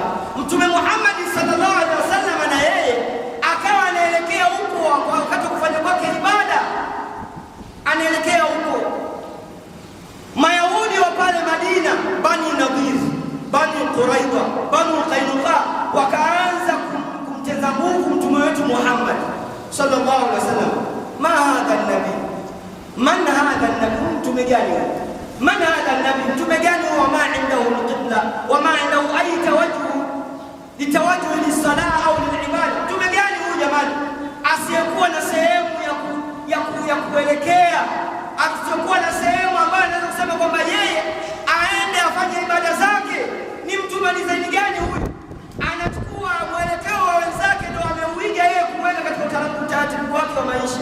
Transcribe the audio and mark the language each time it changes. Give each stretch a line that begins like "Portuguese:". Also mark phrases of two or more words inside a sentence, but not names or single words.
Swahili: Mtume Muhammad
Arabic: صلى الله عليه وسلم
Swahili: na yeye akawa anaelekea huko wakati wa kufanya kwake ibada, anaelekea huko. Mayahudi wa pale Madina, Bani Nadhir, Bani Quraidha, Bani Qainuqa, wakaanza kumteza nguvu mtume wetu Muhammad
Arabic: صلى الله عليه وسلم. ما هذا نبي من هذا نبي,
Swahili: mtume gani?
Arabic: من هذا نبي,
Swahili: mtume gani?
Arabic: وما عنده القبلة وما عنده أي للتوجه للصلاة أو للعبادة.
Swahili: Mtume gani huyu jamani, asiyekuwa na sehemu ya kuelekea, asiyekuwa na sehemu ambayo anaweza kusema kwamba yeye aende afanye ibada zake? Ni mtume design gani huyu? Anachukua mwelekeo wa wenzake ndio ameuiga yeye kuweka katika utaratibu wake wa maisha.